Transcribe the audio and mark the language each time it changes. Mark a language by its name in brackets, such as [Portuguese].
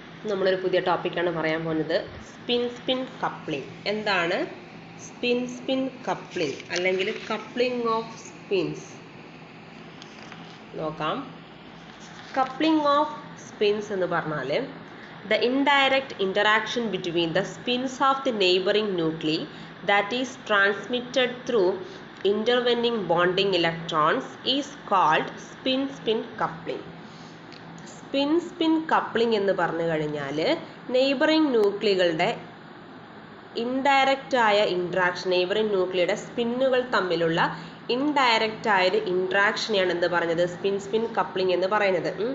[Malayalam] നമ്മളൊരു പുതിയ ടോപ്പിക്കാണ് പറയാൻ പോകുന്നത്. Spin coupling. എന്താണ് സ്പിൻ കപ്ലിംഗ് അല്ലെങ്കിൽ കപ്ലിംഗ് ഓഫ് സ്പിൻസ് നോക്കാം. [English] coupling of spins [Malayalam] എന്ന് പറഞ്ഞാൽ [English] the indirect interaction between the spins of the neighboring nuclei that is transmitted through intervening bonding electrons is called spin coupling. [Malayalam] Spin coupling എന്ന് പറഞ്ഞു കഴിഞ്ഞാൽ neighbouring ന്യൂക്ലികളുടെ indirect ആയ interaction, neighbouring ന്യൂക്ലിയുടെ സ്പിന്നുകൾ തമ്മിലുള്ള indirect ആയൊരു ഇൻട്രാക്ഷനെയാണ് എന്ത് പറഞ്ഞത് സ്പിൻ കപ്ലിംഗ് എന്ന് പറയുന്നത്.